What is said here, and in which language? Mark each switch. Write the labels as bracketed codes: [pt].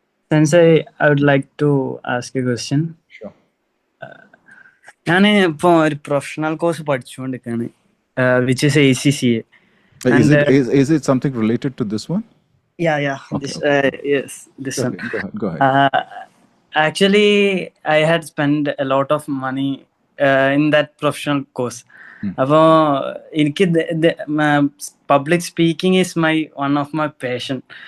[en] Sensei, I would like to ask a question. Sure. [ml] ഞാൻ ഇപ്പോൾ ഒരു പ്രൊഫഷണൽ കോഴ്സ് പഠിച്ചുകൊണ്ടിരിക്കുകയാണ്, [en] which is ACCA. Is it something related to this one? Yeah. Okay. Yes, this one. Go ahead. Actually, I had spent a lot of money in that professional course. [ml] അപ്പോൾ എനിക്ക് [en] Public speaking is one of my passion.